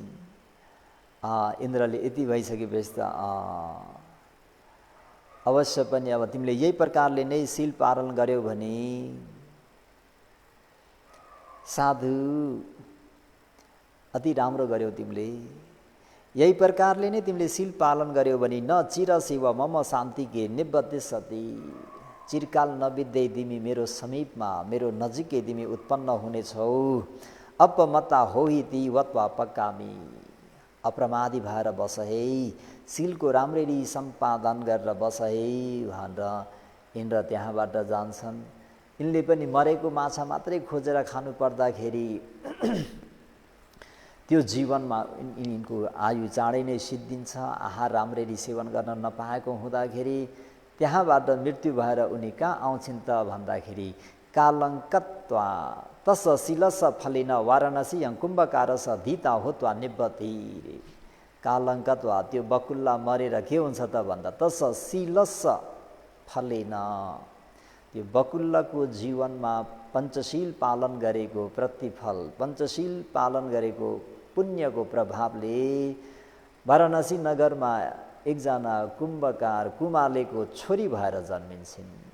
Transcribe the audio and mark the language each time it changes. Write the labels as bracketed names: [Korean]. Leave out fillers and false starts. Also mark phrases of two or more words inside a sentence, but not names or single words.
[Nepali] इन्द्रले यति भइसकेपछि त अवश्य पनि अब तिमीले यही प्रकारले नै शील पालन गर्यौ भने साधु अति राम्रो गर्यौ तिमीले। यही प्रकारले नै तिमीले शील पालन गर्यौ भने [Pali] न चिर शिव मम शान्ति के निबद्धि सती, [Nepali] चिरकाल नबित्दै तिमी मेरो समीपमा मेरो नजिकै तिमी उत्पन्न हुनेछौ। [Pali] अपमत्ता होही ती वत्वा पक्कामी, [Nepali] अप्रमादी भएर बस है, शीलको राम्ररी सम्पादन गरेर बस है भनेर इन्द्र त्यहाँबाट जान्छन्। यिनले पनि मरेको माछा मात्रै खोजेर खानु पर्दाखेरि त्यो जीवनमा यिनको आयु चाँडै नै सिद्धिन्छ। आहार राम्ररी सेवन गर्न नपाएको हुँदाखेरि त्यहाँबाट मृत्यु भएर उनी कहाँ आउँछिन् त भन्दाखेरि [Pali] कालङ्कत्वा तस शीलस फलेन वाराणसी कुम्भकारस धीता होत्वा निबद्धि। [Nepali] कालङ्कत्वा त्यो बकुल्ला मरेर के हुन्छ त भन्दा [Pali] तस शीलस फलेन, [Nepali] त्यो बकुल्लाको जीवनमा पञ्चशील पालन गरेको प्रतिफल, पञ्चशील पालन गरेको पुण्यको प्रभावले वाराणसी नगरमा एकजना कुम्भकार कुमालेको छोरी भएर जन्मिन्छन्।